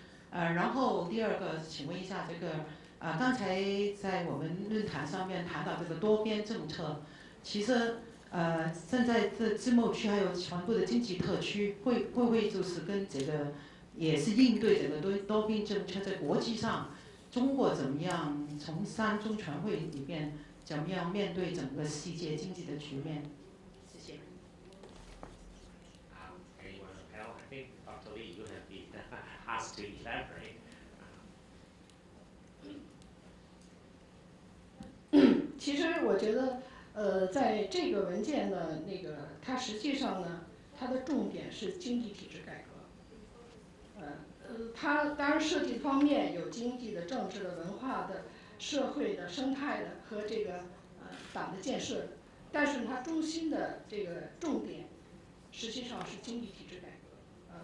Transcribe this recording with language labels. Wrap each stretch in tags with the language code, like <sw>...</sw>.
<zh>然后第二个，请问一下这个刚才在我们论坛上面谈到这个多边政策，其实现在这自贸区还有全部的经济特区会不会就是跟这个也是应对这个多边政策在国际上，中国怎么样从三中全会里边怎么样面对整个世界经济的局面？谢谢。</zh> <en>Anyone on the panel? I think Dr. Lee, you have been asked to elaborate.</en> <zh>其实我觉得，在这个文件呢，那个它实际上呢，它的重点是经济体制改革。它当然设计方面有经济的、政治的、文化的、社会的、生态的和这个党的建设，但是它中心的这个重点实际上是经济体制改革。</zh>